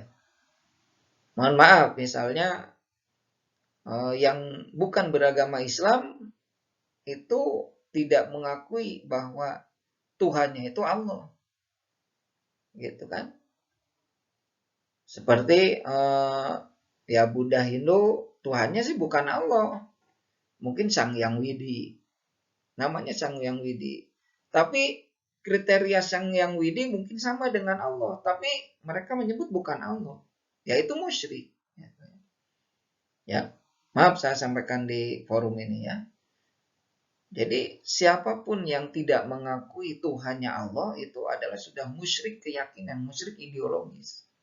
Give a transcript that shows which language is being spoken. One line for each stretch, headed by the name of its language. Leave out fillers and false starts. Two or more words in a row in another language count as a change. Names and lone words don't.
Indonesian: Mohon maaf, misalnya yang bukan beragama Islam itu tidak mengakui bahwa Tuhannya itu Allah, gitu kan? Seperti ya Buddha Hindu, Tuhannya sih bukan Allah, mungkin Sang Hyang Widi, namanya Sang Hyang Widi. Tapi kriteria Sang Hyang Widi mungkin sama dengan Allah, tapi mereka menyebut bukan Allah, yaitu musyrik. Ya, maaf saya sampaikan di forum ini ya. Jadi siapapun yang tidak mengakui Tuhannya Allah itu adalah sudah musyrik keyakinan, musyrik ideologis.